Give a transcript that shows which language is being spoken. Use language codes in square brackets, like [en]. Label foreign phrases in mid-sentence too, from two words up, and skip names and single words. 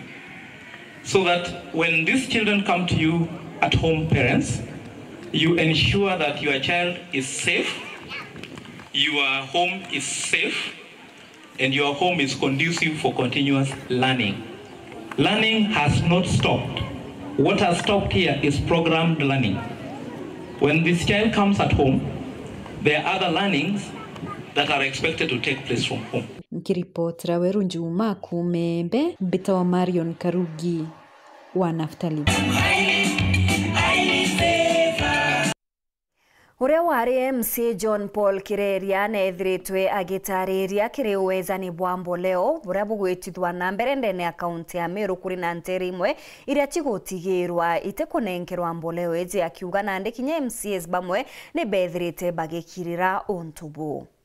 [en] So that when these children come to you at home, parents, you ensure that your child is safe, your home is safe, and your home is conducive for continuous learning. Learning has not stopped. What has stopped here is programmed learning. When this child comes at home, there are other learnings that are expected to take place from home. [mer] Nikiripoti Weru Njuma Kumembe, Mbitawa Marion Karugi wa Naftali. Uria wari MC John Paul Kireria neethiritwe agitariria kiri uwezani bwa mboleo buria bugwitithwa na mbere ndene akaunti ya Meru kuri na nteri imwe iria tigotigirwa itekunenkerwa mboleo eje akiuga na ndikinya MCs bamwe ni bethirite bagikirira ontubu.